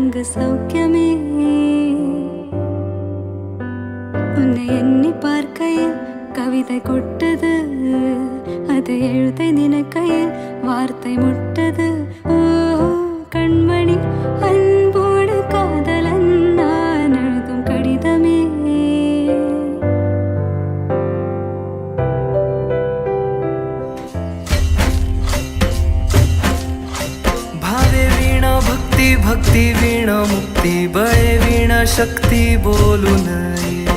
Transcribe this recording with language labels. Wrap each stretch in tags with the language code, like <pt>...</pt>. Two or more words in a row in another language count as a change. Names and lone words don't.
<ta>சௌக்கியமே உன்னை எண்ணி பார்க்கையில் கவிதை கொட்டது, அதை எழுத நினைக்கையில் வார்த்தை முட்டது. ஓ கண்மணி அன்போடு காதலன் நான் எழுதும் கடிதமே.</ta> <mr>भावे वीणा भक्ती भक्ती वीणा मुक्ती बळे वीणा शक्ती बोलू नये.</mr>